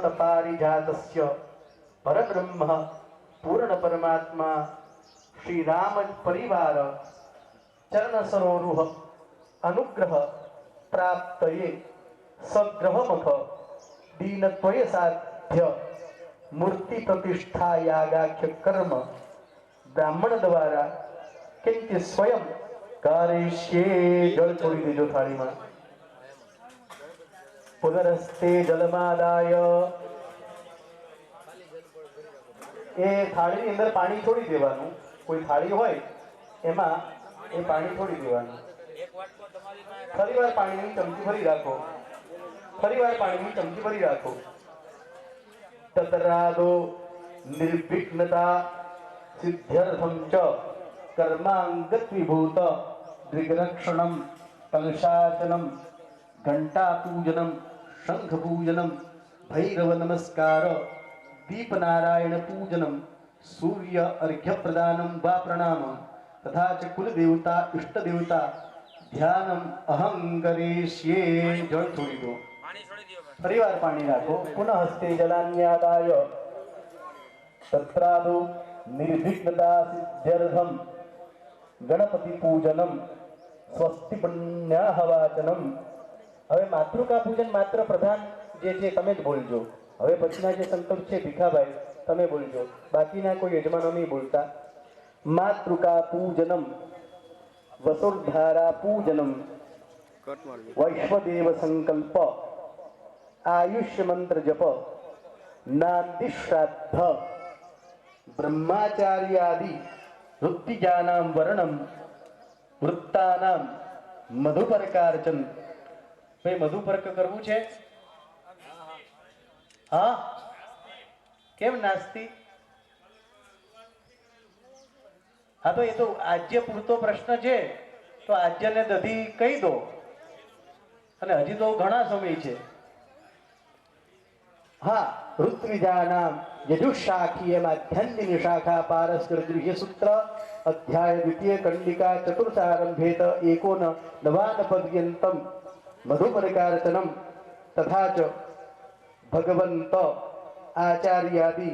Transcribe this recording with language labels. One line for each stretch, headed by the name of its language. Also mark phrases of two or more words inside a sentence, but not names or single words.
Sanskrit: पारिजातस्य परब्रह्म पूर्ण परमात्मा श्री राम परिवार चरण सरोरुह अनुग्रह प्राप्तये सग्रहमख दीनत्वय साध्य मूर्ति प्रतिष्ठा यागाख्य कर्म ब्राह्मण द्वारा किंचित स्वयं करिष्ये।
Hindi: जल छोड़ी दीजो थाली में।
Sanskrit: पुनरस्ते जलमादाय
Gujarati: એ થાળી ની અંદર પાણી છોડી દેવાનું। કોઈ થાળી હોય એમાં એ પાણી છોડી દેવાનું। ફરીવાર પાણીની ચમચી ભરી રાખો। ફરીવાર પાણીની ચમચી ભરી રાખો।
Sanskrit: તતરાદો निर्विघ्नता सिद्ध्यर्थम च कर्मांगत विभूत दृग्रक्षणम कलशाचनम घंटा पूजनम शंख पूजनम भैरव नमस्कार दीप नारायण पूजनम सूर्य अर्घ्य प्रदानम वा प्रणाम तथा च कुल देवता इष्ट देवता ध्यानम अहं करिष्ये।
Hindi: जल छोड़ी दो।
Gujarati: ફરીવાર પાણી રાખો।
Sanskrit: पुनः हस्ते जलान्यादाय तत्रादो निर्विघ्नता सिद्ध्यर्थम गणपति पूजनम स्वस्ति पुण्याहवाचनम।
Gujarati: હવે માતૃકા પૂજન માત્ર પ્રધાન જે છે તમે જ બોલજો। હવે પછીના જે સંકલ્પ છે ભીખાભાઈ તમે બોલજો, બાકીના કોઈ યજમાનો નહીં બોલતા।
Sanskrit: मातृका पूजनम वसुर्धारा पूजनम वैश्वदेव संकल्प आयुष्य मंत्र जप नांदि श्राद्ध ब्रह्माचार्यादि वृत्तिजानां वर्णम वृत्तानां मधुपर्कार्चन।
Gujarati: ભાઈ મધુપર્ક કરવું છે? હાં કેમ નાસ્તી? હાં તો યે તો આજ્ય પૂરતો પ્રશ્ન છે તો આજ્ય ને દધિ કહી દો અને હજી તો ઘણા સમય છે।
Sanskrit: हाँ ऋत्विजानां यजुशाखीय माध्यन्दिनी शाखा पारस्कर गृह्य सूत्र अध्याय द्वितीय कंडिका चतुर्थारंभेत एकोन नवान पर्यन्तं मधुपर्कार्चनम तथा च भगवन्त आचार्यादि